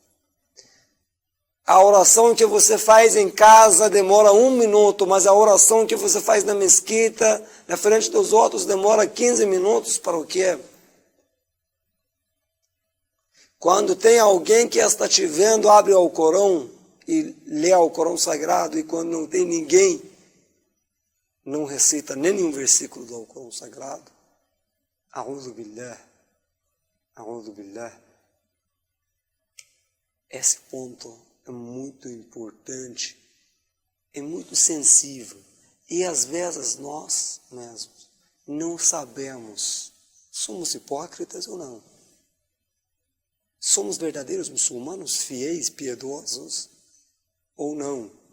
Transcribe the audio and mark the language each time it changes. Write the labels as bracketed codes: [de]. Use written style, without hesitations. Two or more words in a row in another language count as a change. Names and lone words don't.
[pt] A oração que você faz em casa demora 1 minuto, mas a oração que você faz na mesquita, na frente dos outros, demora 15 minutos. Para o quê? Quando tem alguém que está te vendo, abre o Corão e lê o Corão Sagrado, e quando não tem ninguém, não recita nenhum versículo do Corão Sagrado. [ar] أعوذ بالله. أعوذ بالله. [pt] Esse ponto é muito importante, é muito sensível. E às vezes nós mesmos não sabemos, somos hipócritas ou não? Somos verdadeiros muçulmanos, fiéis, piedosos ou não?